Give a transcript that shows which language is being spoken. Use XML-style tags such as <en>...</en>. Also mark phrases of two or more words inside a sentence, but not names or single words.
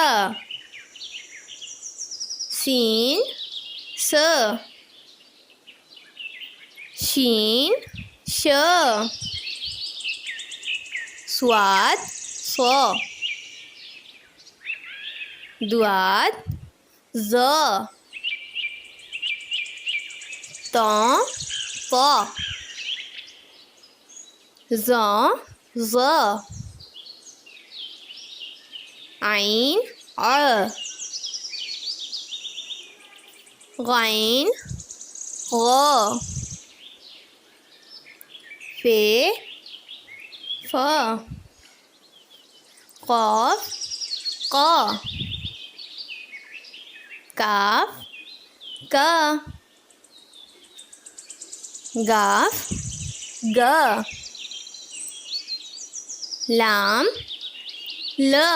<ur>سین س شین ش صاد ص دواد ز ط ط ظ ظ عین ع غین غ فے ف قاف ق کاف کا گاف گ لام ل</ur>